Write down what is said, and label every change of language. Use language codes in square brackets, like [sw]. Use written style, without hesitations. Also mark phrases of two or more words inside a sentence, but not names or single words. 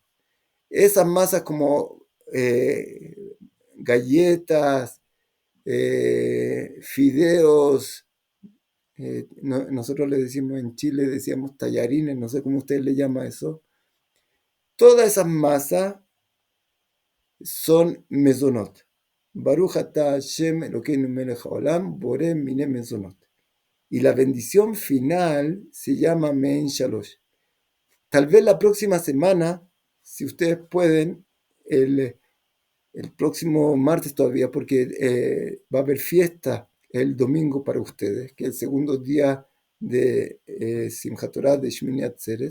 [es] Esas masas como galletas, fideos, nosotros le decimos en Chile, decíamos tallarines, no sé cómo ustedes le llaman eso. Todas esas masas son mesonot. [he] ברוך אתה השם אלוקינו מלך העולם בורא מיני מזונות. [es] Y la bendición final se llama [he] מעין שלוש. [es] Tal vez la próxima semana, si ustedes pueden, el próximo martes todavía, porque va a haber fiesta el domingo para ustedes, que es el segundo día de Simchat Torah de Shmini Atzeret.